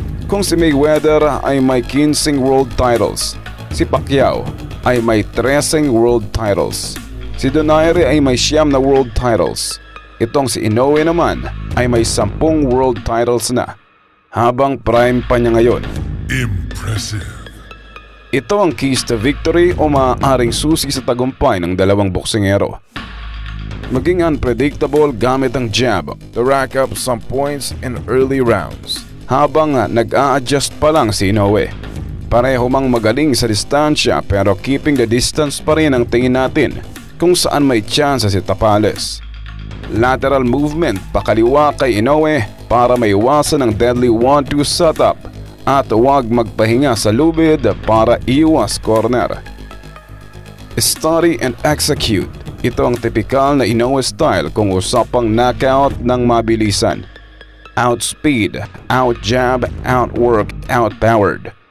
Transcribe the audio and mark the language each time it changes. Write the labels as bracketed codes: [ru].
[tl] Kung si Mayweather ay may 15 world titles, si Pacquiao ay may 13 world titles, si Donaire ay may 9 na world titles, itong si Inoue naman ay may 10 world titles na, habang prime pa niya ngayon. [en] Impressive. [tl] Ito ang keys to victory o maaaring susi sa tagumpay ng dalawang boksingero. [en] Maging unpredictable gamit ang jab to rack up some points in early rounds. [tl] Habang nag-a-adjust pa lang si Inoue. Pareho mang magaling sa distansya pero keeping the distance pa rin ang tingin natin kung saan may chance si Tapales. Lateral movement pakaliwa kay Inoue para maiwasan ang deadly 1-2 setup at huwag magpahinga sa lubid para iwas corner. [en] Study and execute. [tl] Ito ang tipikal na Inoue style kung usapang knockout ng mabilisan. [en] Outspeed, outjab, outwork, outpowered.